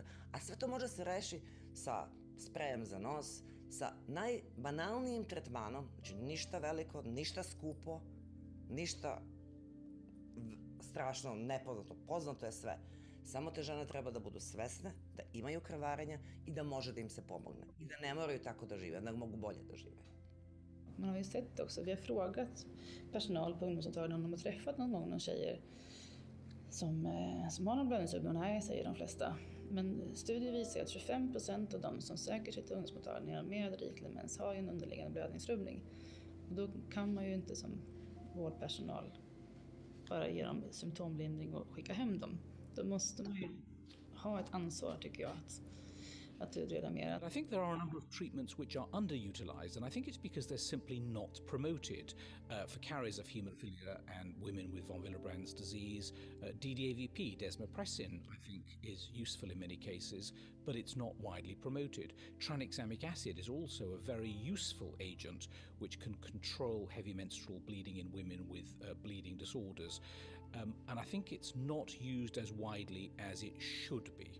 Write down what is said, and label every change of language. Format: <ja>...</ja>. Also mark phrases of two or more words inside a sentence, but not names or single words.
<sr>A sve to može se reši sa sprejem za nos, sa najbanalnijim tretmanom, znači ništa veliko, ništa skupo, ništa strašno nepoznato, poznato je sve. Samo te žene treba da budu svesne, da imaju krvarenja i da može da im se pomogne. I da ne moraju tako da žive, da mogu bolje da žive.</sr> <sv>Man har ju sett också, vi har frågat personal på ungdomsmottagningen om de har träffat någon gång någon tjejer som har någon blödningssjukdom. Nej, säger de flesta. Men studier visar att 25% av de som söker sig till ungdomsmottagningar med riklig demens har en underliggande blödningsrubbning. Och då kan man ju inte som vårdpersonal bara ge dem symptomlindring och skicka hem dem. Då måste man ju ha ett ansvar, tycker jag, att utreda mer.</sv> <en>I think there are a number of treatments which are underutilized, and I think it's because they're simply not promoted. For carriers of haemophilia and women with von Willebrand's disease, DDAVP, desmopressin, I think is useful in many cases, but it's not widely promoted. Tranexamic acid is also a very useful agent which can control heavy menstrual bleeding in women with bleeding disorders, and I think it's not used as widely as it should be.</en>